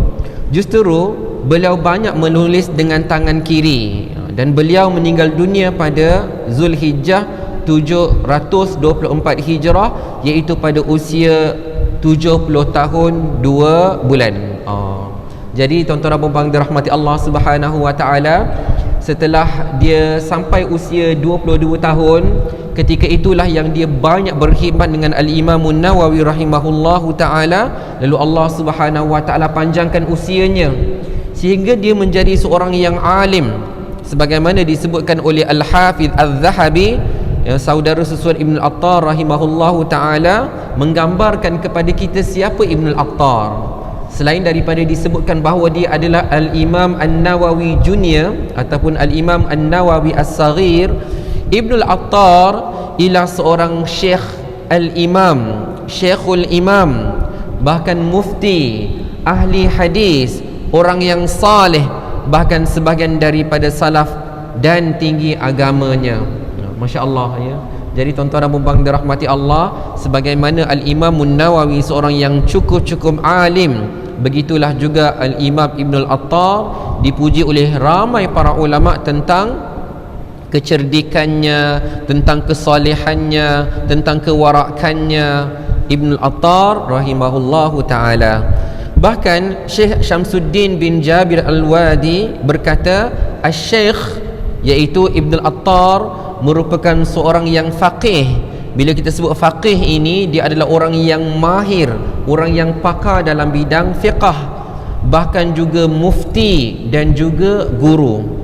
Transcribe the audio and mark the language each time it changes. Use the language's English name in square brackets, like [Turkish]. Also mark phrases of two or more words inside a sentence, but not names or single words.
[Malay] Justru beliau banyak menulis dengan tangan kiri, dan beliau meninggal dunia pada Zulhijjah 724 Hijrah, iaitu pada usia 70 tahun 2 bulan. Jadi tuan-tuan dan puan-puan dirahmati Allah [Arabic] Subhanahu wa taala, [Malay] setelah dia sampai usia 22 tahun, ketika itulah yang dia banyak berkhidmat dengan Al-Imam An-Nawawi [Arabic] rahimahullahu taala. [Malay] Lalu Allah [Arabic] Subhanahu wa taala [Malay] panjangkan usianya sehingga dia menjadi seorang yang alim, sebagaimana disebutkan oleh Al-Hafiz Az-Zahabi, ya, saudara sesuatu Ibn Al-Attar [Arabic] rahimahullahu taala, [Malay] menggambarkan kepada kita siapa Ibn Al-Attar. Selain daripada disebutkan bahawa dia adalah Al-Imam An-Nawawi Junior ataupun Al-Imam An-Nawawi As-Saghir, Ibn Al-Attar ialah seorang Syekh Al-Imam, Syekhul Imam, bahkan mufti, ahli hadis, orang yang saleh, bahkan sebahagian daripada salaf, dan tinggi agamanya. [Arabic] Masya Allah, [Malay] ya. Jadi tuan-tuan dan puan-puan dirahmati Allah, sebagaimana Al-Imam An-Nawawi seorang yang cukup alim, begitulah juga Al-Imam Ibn Al-Attar dipuji oleh ramai para ulama tentang kecerdikannya, tentang kesalehannya, tentang kewarakannya. Ibn Al-Attar [Arabic] rahimahullahu ta'ala. [Malay] Bahkan Syekh Syamsuddin bin Jabir Al-Wadi berkata, Al-Syekh, iaitu Ibn Al-Attar, merupakan seorang yang faqih. Bila kita sebut faqih ini, dia adalah orang yang mahir, orang yang pakar dalam bidang fiqh, bahkan juga mufti dan juga guru.